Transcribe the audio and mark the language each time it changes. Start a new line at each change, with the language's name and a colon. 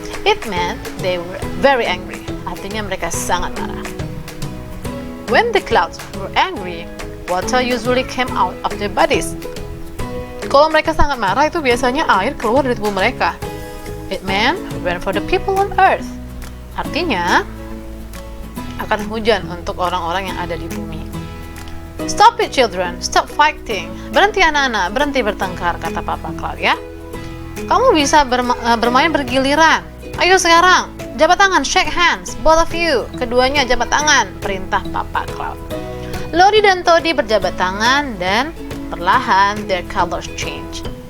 English: It meant they were very angry.
Indonesian: Artinya mereka sangat marah.
English: When the clouds were angry, water usually came out of their bodies.
Indonesian: Kalau mereka sangat marah, itu biasanya air keluar dari tubuh mereka.
English: It meant rain for the people on earth.
Indonesian: Artinya akan hujan untuk orang-orang yang ada di bumi.
English: Stop it children, stop fighting.
Indonesian: Berhenti anak-anak, berhenti bertengkar, kata Papa Cloud ya. Kamu bisa bermain bergiliran. Ayo sekarang, jabat tangan,
English: shake hands, both of you.
Indonesian: Keduanya jabat tangan, perintah Papa Cloud. Lodi dan Todi berjabat tangan dan perlahan
English: their colors change.